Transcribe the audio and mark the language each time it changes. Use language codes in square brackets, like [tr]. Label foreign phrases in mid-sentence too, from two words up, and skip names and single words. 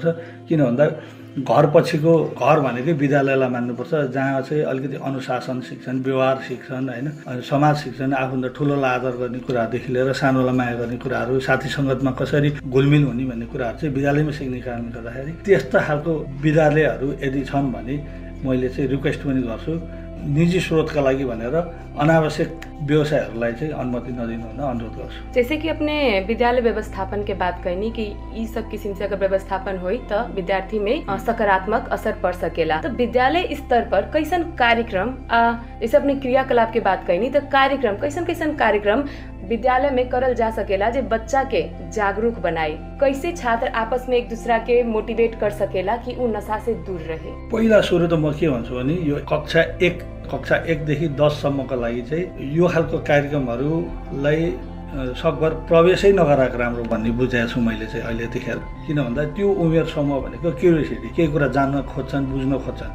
[ne] किन भन्दा घर पछिको घर भनेकै विद्यालयलाई मान्नुपर्छ, जहाँ चाहिँ अलिकति अनुशासन शिक्षण, व्यवहार शिक्षण हैन, अनि समाज शिक्षण, आफूभन्दा ठुलोलाई आदर गर्ने कुरादेखि लिएर सानोलाई माया गर्ने कुराहरू, साथी सङ्गतमा कसरी घुलमिल हुने भन्ने कुराहरू चाहिँ विद्यालयमा सिक्ने कारणले गर्दाखेरि त्यस्ता खालको विद्यालयहरू यदि छन् भने मैले चाहिँ रिक्वेस्ट पनि गर्छु निजी स्रोतका लागि भनेर अनावश्यक व्यवसायहरूलाई चाहिँ अनुमति नदिनु भनेर अनुरोध गर्छु। [bho] जैसे कि अपने विद्यालय व्यवस्थापन के बात कहनी कि ये सब किस्म से अगर व्यवस्थापन होई तो विद्यार्थी में सकारात्मक असर पड़ सकेला। तो विद्यालय स्तर पर कैसन कार्यक्रम, जैसे अपने क्रियाकलाप के बात कहनी तो कार्यक्रम कैसन कैसन कार्यक्रम विद्यालय में करल जा सकेला जो बच्चा के जागरूक बनाई, कैसे छात्र आपस में एक दूसरा के मोटिवेट कर सकेला कि उ नशा से दूर रहे? [ne] पहिला सुरु त म के भन्छु भने यो कक्षा 1 देखि 10 सम्मको लागि चाहिँ यो खालको कार्यक्रमहरूलाई सकभर प्रवेशै नगराएको राम्रो भन्ने बुझाएको छु मैले चाहिँ अहिले त्यतिखेर। किन भन्दा त्यो उमेर समूह भनेको क्युरियोसिटी, केही कुरा जान्न खोज्छन्, बुझ्न खोज्छन्।